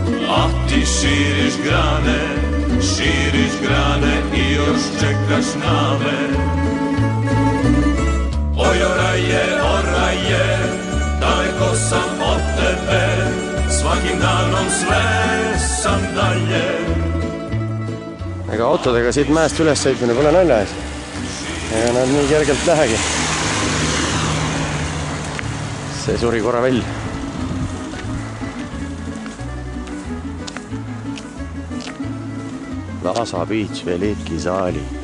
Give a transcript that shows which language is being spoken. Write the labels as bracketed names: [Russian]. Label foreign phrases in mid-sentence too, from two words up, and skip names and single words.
[Croatian] a ti širiš grane i još čekaš na me. Oj, oraje, daleko sam od tebe, svakim danom sve sam dalje. [Estonian] Ega autodega siit mäest üles sõitmine pole nalja ees. Ega nad nii kergelt lähegi. See suri korra välja. Laasa Beach Veliki saali.